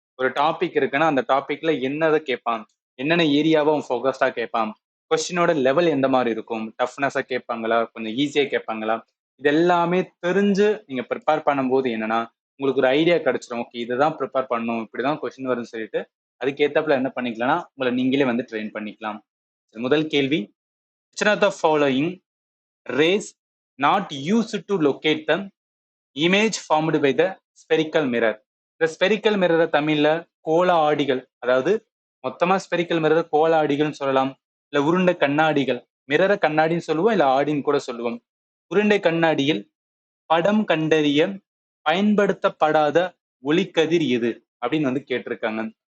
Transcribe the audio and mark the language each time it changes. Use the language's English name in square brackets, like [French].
[Tamil] ஒரு டாபிக் இருக்குன்னா அந்த டாபிக்ல என்னதை கேட்பான், என்னென்ன ஏரியாவை ஃபோக்கஸ்டா கேட்பான், கொஸ்டினோட லெவல் எந்த மாதிரி இருக்கும், டஃப்னஸா கேட்பாங்களா, கொஞ்சம் ஈஸியா கேட்பாங்களா, இது எல்லாமே தெரிஞ்சு நீங்க ப்ரிப்பேர் பண்ணும்போது என்னன்னா உங்களுக்கு ஒரு ஐடியா கிடைச்சிடும். ஓகே இதுதான் ப்ரிப்பேர் பண்ணணும், இப்படிதான் கொஸ்டின் வரும்னு சொல்லிட்டு அதுக்கேற்றப்பல என்ன பண்ணிக்கலாம்னா உங்களை நீங்களே வந்து ட்ரெயின் பண்ணிக்கலாம். முதல் கேள்வி, [English] which of the following rays not used to locate the image formed by the spherical mirror? [Tamil] இந்த ஸ்பெரிக்கல் மிரரை தமிழ்ல கோள ஆடிகள், அதாவது மொத்தமா ஸ்பெரிக்கல் மிரர் கோள ஆடிகள்னு சொல்லலாம், இல்ல உருண்டை கண்ணாடிகள். மிரரை கண்ணாடின்னு சொல்லுவோம், இல்ல ஆடின்னு கூட சொல்லுவோம். உருண்டை கண்ணாடியில் படம் கண்டறிய பயன்படுத்தப்படாத ஒளிக்கதிர் எது அப்படின்னு வந்து கேட்டிருக்காங்க.